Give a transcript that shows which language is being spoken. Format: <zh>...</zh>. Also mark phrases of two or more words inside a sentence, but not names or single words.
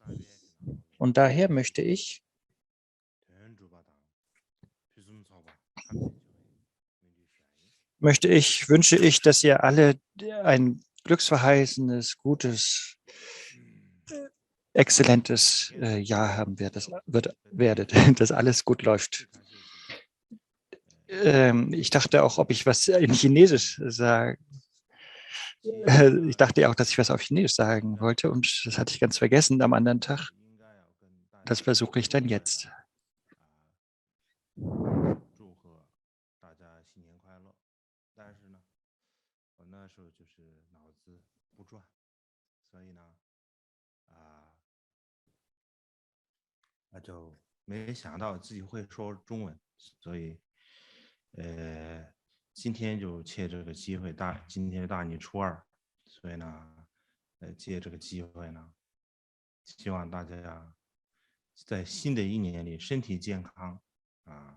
<de>Und daher wünsche ich, dass ihr alle ein glücksverheißendes, gutes, exzellentes Jahr haben werdet, dass alles gut läuft. Ich dachte auch, ob ich was in Chinesisch sage. Ich dachte auch, dass ich was auf Chinesisch sagen wollte und das hatte ich ganz vergessen am anderen Tag. Das versuche ich dann jetzt.</de> <zh>祝贺大家新年快乐。但是呢，我那时候就是脑子不转，所以呢，那就没想到自己会说中文，所以，今天就借这个机会，今天是大年初二，所以呢，借这个机会呢，希望大家在新的一年里身体健康啊。</zh>